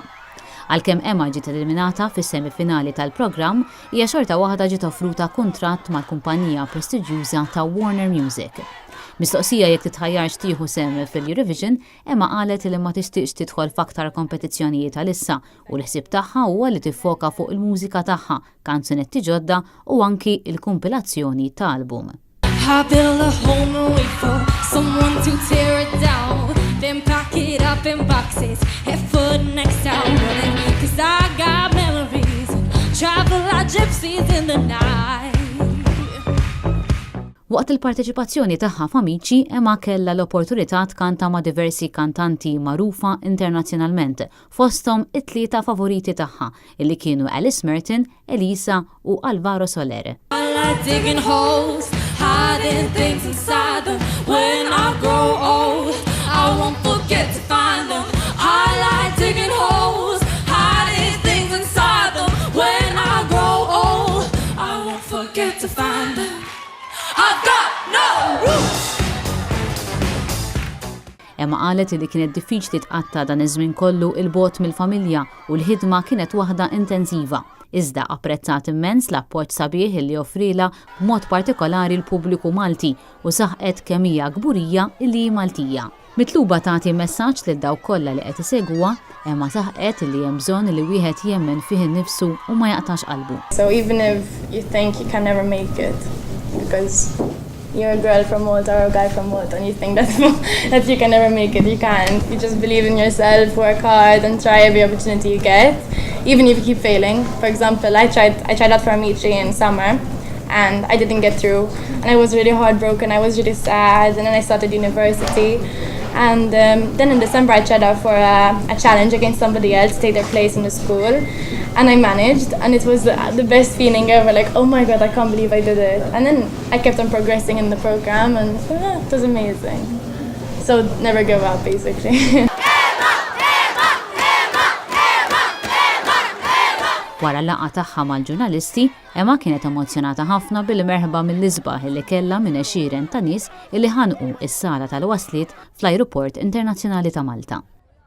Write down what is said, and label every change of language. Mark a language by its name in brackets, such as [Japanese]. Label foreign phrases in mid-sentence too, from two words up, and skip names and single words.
[Maltese] Għalkemm Emma ġiet eliminata fis-semifinali tal-programm, hija xorta waħda ġiet offruta kuntratt mal-kumpanija prestiġjuża ta' Warner Music. Mistoqsija jekk titħajjarx tieħu sem fil-Eurovision, Emma qalet li ma tixtieqx tidħol f'aktar kompetizzjonijiet għalissa u l-ħsieb tagħha huwa li tiffoka fuq il-mużika tagħha, kanzunetti ġodda u anki il-kumpilazzjoni ta' album. [English] I build a home and wait for someone to tear it down, then pack it up in boxes, head for the next town, cause I got memories, travel like gypsies in the night. [Maltese] Waqt il-parteċipazzjoni tagħha f'Amici, Emma kellha l-opportunità tkanta ma' diversi kantanti magħrufa internazzjonalment, fosthom it-tlieta favoriti tagħha, illi kienu Alice Merton, Elisa u Alvaro Soler. [English] I like digging holes, hiding things inside them. When I grow old, I won't forget to find them. I like digging holes, hiding things inside them. When I grow old, I won't forget to find them. I've got no roots. [Maltese] Emma qalet li kienet diffiċli tqatta dan iż-żmien kollu il-bogħod mill-familja u l-ħidma kienet waħda intensiva. Iżda apprezzat immens l-appoġġ sabiħ li offrila b'mod partikolari l-pubbliku Malti u saħqet kemm hija gburija li hi Maltija. Mitluba tagħti messaġġ lil dawk kollha li qed isegwuha, Emma saħqet li hemm bżonn li wieħed jemmen fih innifsu u ma jaqtax qalbu. [English] So even if you think you can never make it because you're a girl from Malta or a guy from Malta and you think that you can never make it, you can't. You just believe in yourself, work hard and try every opportunity you get, even if you keep failing. For example, I tried out for Amici in summer and I didn't get through and I was really heartbroken, I was really sad, and then I started university. And then in December I tried out for a challenge against somebody else to take their place in the school, and I managed, and it was the best feeling ever, like, oh my god, I can't believe I did it. And then I kept on progressing in the program and it was amazing. So never give up, basically. [Maltese] Wara l-laqgħa tagħha mal-ġurnalisti, Emma kienet emozjonata ħafna bil-merħba mill-isbaħ li kellha minn għexieren ta' nies illi ħanqu s-sala tal-wasliet fl-Ajruport Internazzjonali ta' Malta.